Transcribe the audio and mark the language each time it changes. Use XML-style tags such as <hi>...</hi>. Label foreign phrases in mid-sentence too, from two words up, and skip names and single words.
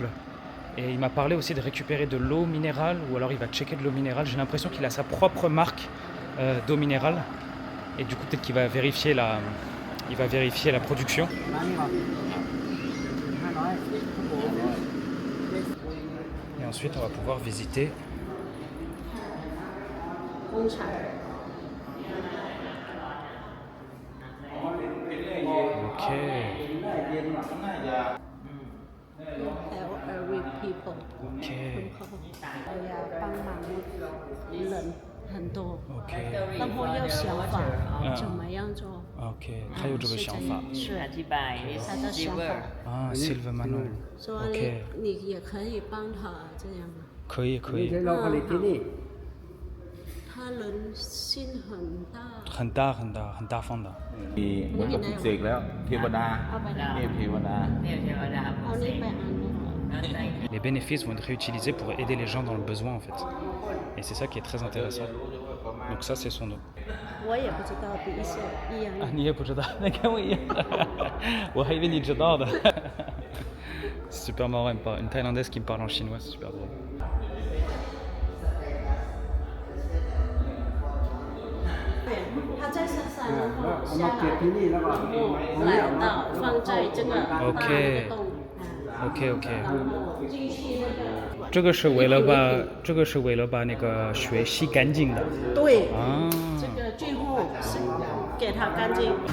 <fr>Et il m'a parlé aussi de récupérer de l'eau minérale, ou alors il va checker de l'eau minérale. J'ai l'impression qu'il a sa propre marque d'eau minérale. Et du coup, peut-être qu'il va vérifier la production. Et ensuite, on va pouvoir visiter. Ok.</fr> <en>Elderly people. Ok.</en> <zh>帮忙人很多， Ok. 然后要想法怎么样做。 Ok. 他有这个想法。是</zh> <th>อธิบายนี่</th> <zh>他的想法， Ah, Silver Manon. 说 OK 你也可以帮他这样。可以，可以。他人心很大。很大很大很大方的。</zh> <th>เหมือนกับปลุกเสกแล้วเทวดา เอาไป เทพเทวดา เนี่ยเทวดา เอานี่ไปอันนึง</th> <fr>Les bénéfices vont être réutilisés pour aider les gens dans le besoin en fait. Et c'est ça qui est très intéressant. Donc ça c'est son eau.</fr> <zh>我也不知道比一些一样。 Ah, 你也不知道，那跟我一样。我还以为你知道的。</zh> <fr>C'est super marrant, une Thaïlandaise qui me parle en chinois, c'est super drôle.</fr> <zh>它在山上，然后下来，然后来到放在这个大的洞。</zh> <en>OK OK。</en> <zh>然后进去那个。这个是为了把那个血洗干净的。对。啊。这个最后是给它干净。</zh>